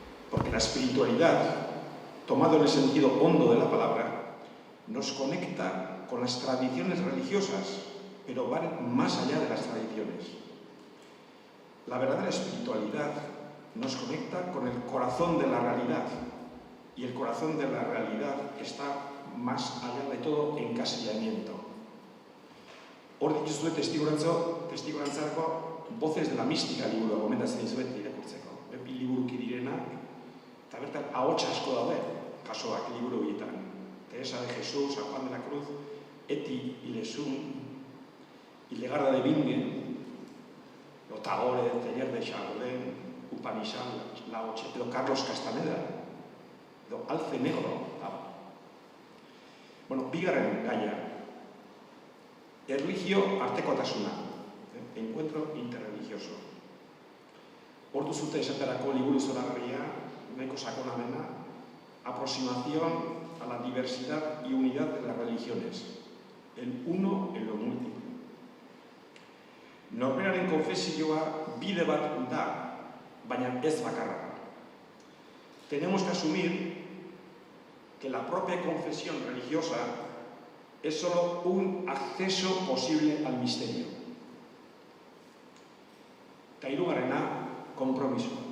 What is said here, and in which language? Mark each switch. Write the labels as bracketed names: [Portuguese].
[Spanish] Porque la espiritualidad, tomado en el sentido hondo de la palabra, nos conecta con las tradiciones religiosas, pero van más allá de las tradiciones. La verdadera espiritualidad nos conecta con el corazón de la realidad, y el corazón de la realidad está más allá de todo encasillamiento. [Basque] Hor dituzue testigurantzarako Voces de la Mística liburua gomendatzen dizuet irakurtzeko. Bi liburuki direnak, eta bertan ahots asko daude, jasoak liburu horietan. Teresa de Jesús, San Juan de la Cruz, Eti y Lesum, Hildegarda de Bingen, Tagore, Teilhard de Chardin, Upanishad, Lao Tse, edo Carlos Castaneda, edo Alce Negro. Bueno, bigarren gaia, erlijio artekotasuna, [Spanish] encuentro interreligioso. [Basque] Hor duzute esaterako liburu zoragarria, nahiko sakona dena, aproximación a la diversidad y unidad de las religiones, el uno en lo múltiple. Norberaren konfesioa bide bat da, baina ez bakarra. [Spanish] Tenemos que asumir que la propia confesión religiosa es solo un acceso posible al misterio. [Basque] Eta hirugarrena, compromiso.